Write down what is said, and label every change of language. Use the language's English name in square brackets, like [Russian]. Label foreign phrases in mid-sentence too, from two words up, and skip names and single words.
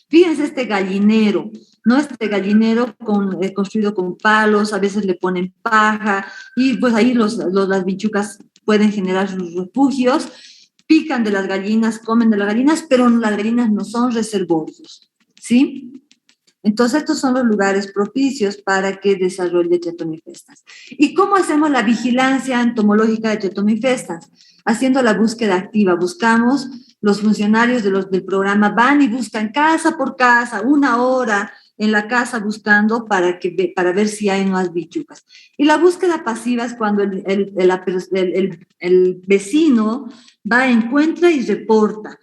[Spanish] Fíjense este gallinero, ¿no? Este gallinero construido con palos, a veces le ponen paja, y pues ahí las bichucas pueden generar sus refugios, pican de las gallinas, comen de las gallinas, pero las gallinas no son reservorios, ¿sí? Entonces, estos son los lugares propicios para que desarrolle Triatoma infestans. ¿Y cómo hacemos la vigilancia entomológica de Triatoma infestans? Haciendo la búsqueda activa. Buscamos, los funcionarios del programa van y buscan casa por casa, 1 hora en la casa buscando para ver si hay nuevas bichucas. Y la búsqueda pasiva es cuando el vecino va, encuentra y reporta.